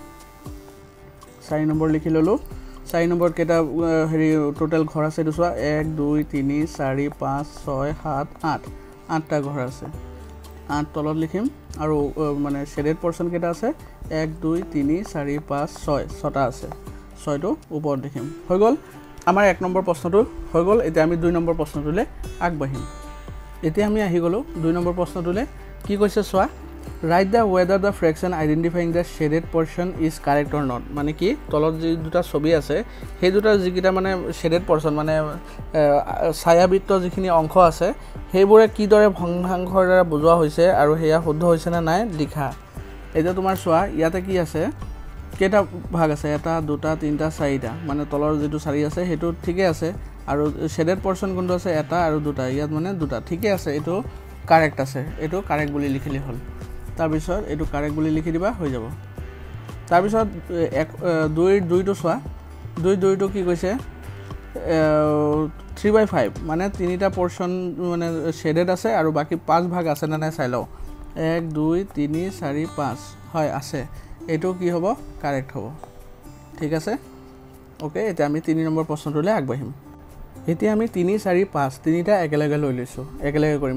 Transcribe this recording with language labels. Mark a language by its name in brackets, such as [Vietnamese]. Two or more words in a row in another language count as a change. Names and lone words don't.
[Assamese] 4 নম্বৰ লিখি ললো 4 নম্বৰ কেটা হেৰি টোটাল ঘৰ আছে দুসা 1 2 3 4 5 6 7 8 8টা ঘৰ আছে 8 তলত লিখিম আৰু মানে [English] shaded portion [Assamese] কেটা আছে 1 2 3 4 5 6 6টা আছে 6টো ওপৰত লিখিম হৈ গল আমাৰ এক নম্বৰ প্ৰশ্নটো হৈ গল এতিয়া আমি 2 নম্বৰ প্ৰশ্নটোলে আগবাঢ়িম এতিয়া আমি আহি গলো 2 নম্বৰ প্ৰশ্নটোলে কি কৈছে চোৱা [English] write the whether the fraction identifying the shaded portion is correct or not [Assamese] মানে কি তলত যে দুটা ছবি আছে সেই দুটা যিকিটা মানে [English] shaded portion [Assamese] মানে ছায়াবৃত্ত যিখিনি অংশ আছে হেবোৰে কি দৰে ভগ্নাংশৰ দ্বাৰা বুজোৱা হৈছে আৰু হেয়া শুদ্ধ হৈছে না নাই লিখা এটা তোমাৰ চোৱা ইয়াতে কি আছে কেটা ভাগ আছে এটা দুটা তিনটা চাৰিটা মানে তলৰ যেটো 4 আছে হেতু ঠিকে আছে আৰু [English] shaded portion [Assamese] কোনটো আছে এটা আৰু দুটা ইয়াত মানে দুটা ঠিকে আছে এটো কারেক্ট আছে এটো কারেক্ট বুলি লিখিলে হল তাৰ পিছত এটো কারেক্ট বুলি লিখি দিবা হৈ যাব তাৰ পিছত 2 টো চোৱা 2 টো কি কৈছে 3/5 মানে তিনিটা পোৰশন মানে শেডেড আছে আৰু বাকি 5 ভাগ আছে না নাই চাই লও 1 2 3 4 5 হয় আছে এটো কি হ'ব কারেক্ট হ'ব ঠিক আছে ওকে এটা আমি 3 নম্বৰ প্ৰশ্নটোলে আগবাঢ়িম এতিয়া আমি 3 4 5 তিনিটা একেলগে লৈ লৈছো একেলগে কৰিম